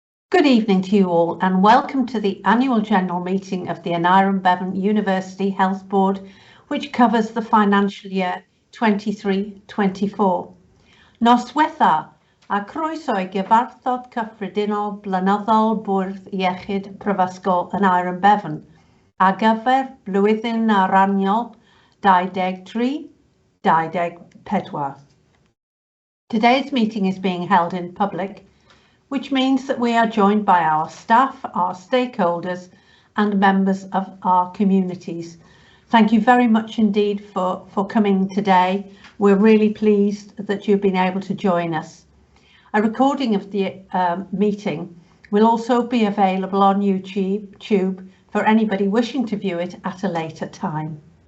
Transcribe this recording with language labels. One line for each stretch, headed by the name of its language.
English: Good evening to you all and welcome to the annual general meeting of the Aneurin Bevan University Health Board, which covers the financial year 23-24.
Welsh: Nos diwetha, a croeso i gyfarfod cyffredinol blynyddol Bwrdd Iechyd Prifysgol Aneurin Bevan ar gyfer blwyddyn araniol 23-24.
English: Today's meeting is being held in public, which means that we are joined by our staff, our stakeholders and members of our communities. Thank you very much indeed for coming today. We're really pleased that you've been able to join us. A recording of the meeting will also be available on YouTube for anybody wishing to view it at a later time.